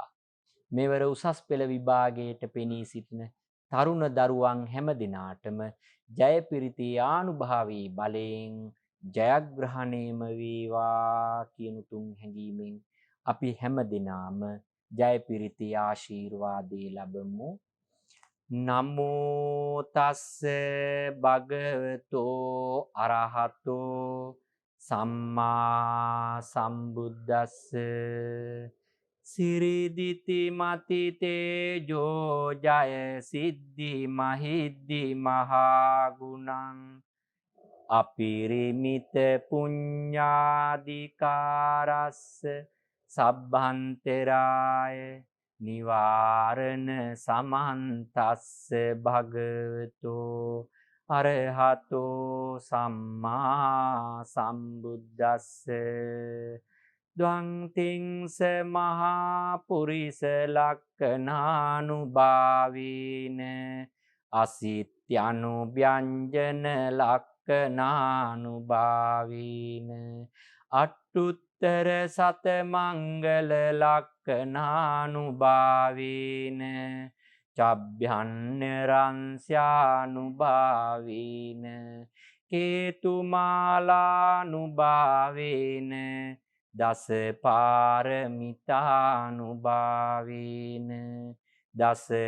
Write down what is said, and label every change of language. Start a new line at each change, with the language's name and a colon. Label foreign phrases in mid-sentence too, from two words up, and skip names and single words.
Sinhala: මෙවර උසස් පෙළ විභාගයට පෙනී සිටින තරුණ දරුවන් හැම දිනාටම ජයපිරිතේ ආනුභාවයේ බලයෙන් ජයග්‍රහණයම වේවා කියන තුන් හැඟීමෙන් අපි හැම දිනාම ජයපිරිතේ ආශිර්වාදේ ලැබමු.
Pali: නමෝ තස්ස භගවතෝ අරහතෝ සම්මා සම්බුද්දස්ස සිරිදිති මති තේජෝ ජය සිද්ධි මහිද්දි මහා ගුණං අපිරිමිත පුඤ්ඤාදිකාරස්ස සබ්බන්තරාය නිවාරණ සමන්තස්ස භගවතෝ අරහතෝ සම්මා සම්බුද්දස්ස ද්වං තිංස මහා පුරිස ලක්ඛනානුභාවීන අසිත්‍යනු ව්‍යංජන ලක්ඛනානුභාවීන අට්ඨුත්තර සත මංගල ලක්ඛනානුභාවීන චබ්භ්‍යන්නරංස්යානුභාවීන කේතුමාලානුභාවීන දස පාරමිතානුභාවීන දස